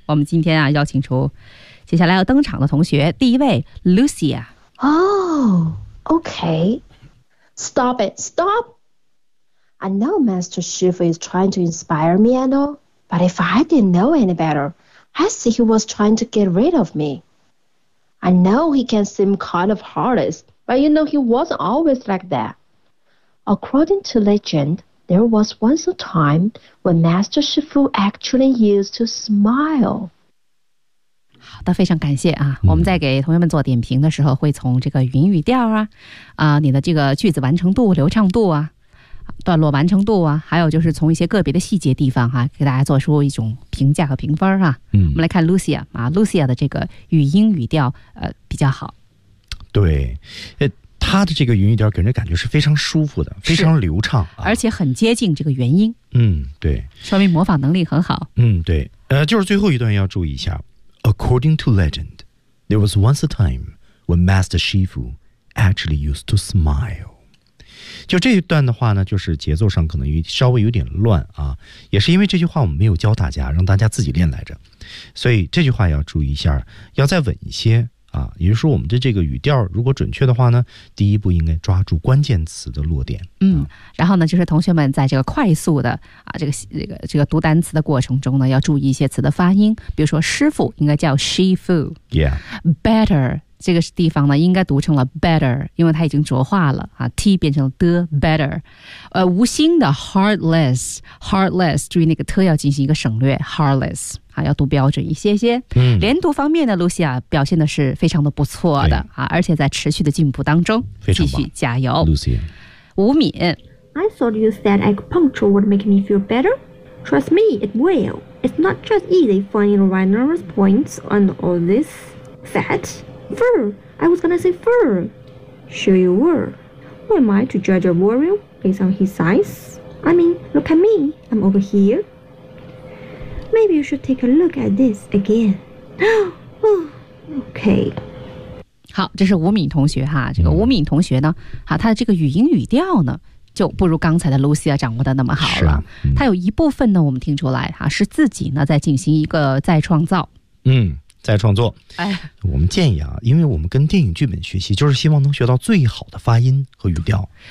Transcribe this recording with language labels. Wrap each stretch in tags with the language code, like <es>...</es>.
<zh>我们今天啊，邀请出接下来要登场的同学，第一位 Lucia.</zh> <en>Oh, okay. Stop it, stop. I know Master Shifu is trying to inspire me and all, but if I didn't know any better, I'd say he was trying to get rid of me. I know he can seem kind of heartless, but you know he wasn't always like that. According to legend, there was once a time when Master Shifu actually used to smile.</en> <zh>好的，非常感谢啊！我们在给同学们做点评的时候，会从这个云语调啊，你的这个句子完成度、流畅度啊，段落完成度啊，还有就是从一些个别的细节地方哈、啊，给大家做出一种评价和评分哈、啊。嗯，我们来看 Lucia 啊 ，Lucia 的这个语音语调比较好。对，他的这个语音语调给人感觉是非常舒服的，非常流畅、啊，而且很接近这个原音。嗯，对，说明模仿能力很好。嗯，对，就是最后一段要注意一下。</zh> <en>According to legend, there was once a time when Master Shifu actually used to smile.</en> <zh>就这一段的话呢，就是节奏上可能稍微有点乱啊，也是因为这句话我们没有教大家，让大家自己练来着，所以这句话要注意一下，要再稳一些啊。也就是说，我们的这个语调如果准确的话呢，第一步应该抓住关键词的落点。嗯，然后呢，就是同学们在这个快速的啊，这个读单词的过程中呢，要注意一些词的发音，比如说师傅应该叫 Shifu，</zh> <en>yeah，</en> <zh>better。 这个地方呢应该读成了 better， 因为它已经浊化了啊， T 变成了 the better， 无心的 heartless， 注意那个 t 要进行一个省略， heartless 啊，要读标准一些些。嗯，连读方面呢 Lucia 表现的是非常的不错的啊，而且在持续的进步当中，非常棒，继续加油 Lucia。吴敏，</zh> <en>I thought you said acupuncture would make me feel better. Trust me, it will. It's not just easy finding the right nervous points on all this fatFur, I was gonna say fur. Sure you were. Who am I to judge a warrior based on his size? I mean, look at me, I'm over here. Maybe you should take a look at this again. Okay.</en> <zh>好，这是吴敏同学哈。这个吴敏同学呢，哈，他的这个语音语调呢，就不如刚才的 Lucia 掌握的那么好了。他有一部分呢，我们听出来哈，是自己呢在进行一个再创造。嗯。再创作。哎，我们建议啊，因为我们跟电影剧本学习，就是希望能学到最好的发音和语调。</zh>